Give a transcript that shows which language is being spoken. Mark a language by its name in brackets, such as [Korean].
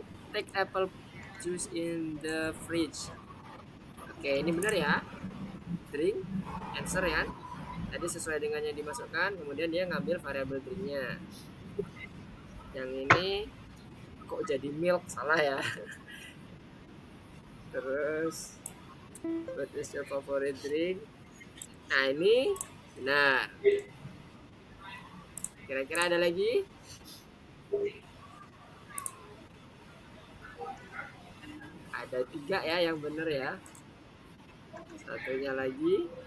[English] Take apple juice in the fridge. [Indonesian] Oke, ini bener ya? Drink, answer ya. Tadi sesuai dengan yang dimasukkan, kemudian dia ngambil variabel drinknya. Yang ini kok jadi milk, salah ya. Terus [English] what is your favorite drink? [Indonesian] Nah, ini benar. Kira-kira ada lagi? Ada 3 ya yang benar ya. Satunya lagi.